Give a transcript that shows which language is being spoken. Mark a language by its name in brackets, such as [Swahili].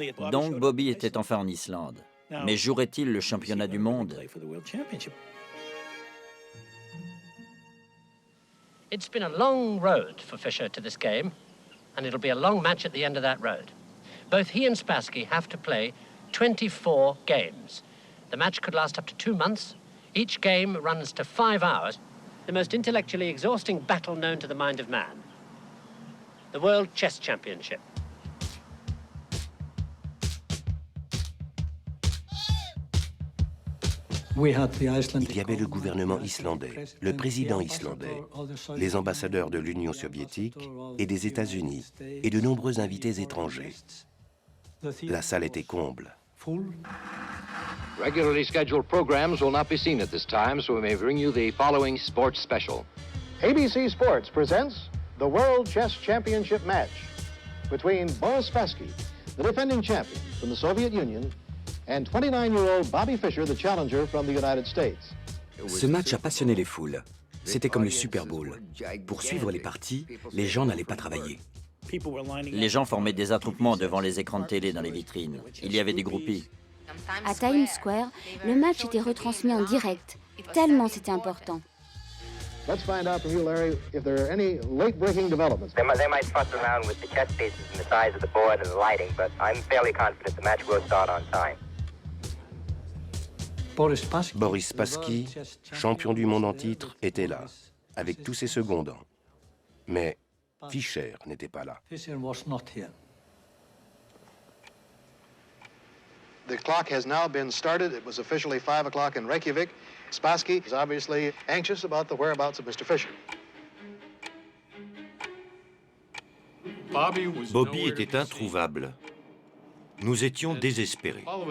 [French] Donc Bobby était enfin en Islande. Mais jouerait-il le championnat du monde? [English] It's been a long road for Fischer to this game, and it'll be a long match at the end of that road. Both he and Spassky have to play 24 games. The match could last up to 2 months. Each game runs to 5 hours. The most intellectually exhausting battle known to the mind of man. The World Chess Championship. [French] Il y avait le gouvernement islandais, le président islandais, les ambassadeurs de l'Union soviétique et des États-Unis, et de nombreux invités étrangers. La salle était comble. [English] Regularly scheduled programs will not be seen at this time, so we may bring you the following sports special. ABC Sports presents the World Chess Championship match between Boris Spassky, the defending champion from the Soviet Union, and 29-year-old Bobby Fischer, the challenger from the United States. [French] Ce match a passionné les foules. C'était comme le Super Bowl. Pour suivre les parties, les gens n'allaient pas travailler. Les gens formaient des attroupements devant les écrans de télé dans les vitrines. Il y avait des groupies. À Times Square, le match était retransmis en direct, tellement c'était important. [English] Let's find out from you, Larry, if there are any late-breaking developments. They might fuss around with the chess pieces and the size of the board and the lighting, but I'm fairly confident the match will start on time. [French] Boris Spassky, champion du monde en titre, était là, avec tous ses secondants. Mais Fischer n'était pas là. [English] The clock has now been started. It was officially 5 o'clock in Reykjavik. Spassky is obviously anxious about the whereabouts of Mr. Fischer. [French] Bobby était introuvable. Nous étions désespérés.